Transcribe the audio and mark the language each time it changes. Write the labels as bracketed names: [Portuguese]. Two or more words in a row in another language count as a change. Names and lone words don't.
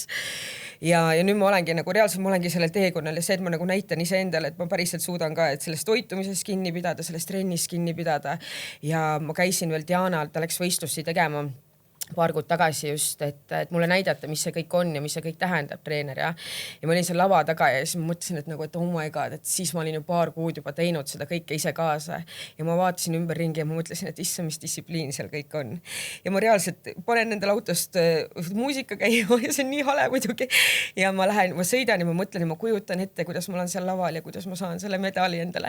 [Estonian] Ja nüüd ma olengi nagu reaalselt, ma olengi sellel teekonnal ja see, et ma nagu näitan ise endale, et ma päriselt suudan ka, et sellest toitumisest kinni pidada, sellest trennist kinni pidada ja ma käisin veel Dianal, ta läks võistlusi tegema paar kuud tagasi just, et mulle näidata, mis see kõik on ja mis see kõik tähendab, treener ja ma olin seal lava taga ja siis ma mõtlesin, et nagu, et [English] oh my god, [Estonian] et siis ma olin ju paar kuud juba teinud seda kõike ise kaasa ja ma vaatasin ümberringi ja ma mõtlesin, et issa, mis distsipliin seal kõik on. Ja ma reaalselt panen endale autost muusika käima ja see on nii hale muidugi ja ma sõidan ja ma mõtlen ja ma kujutan ette, kuidas ma olen seal laval ja kuidas ma saan selle medali endale.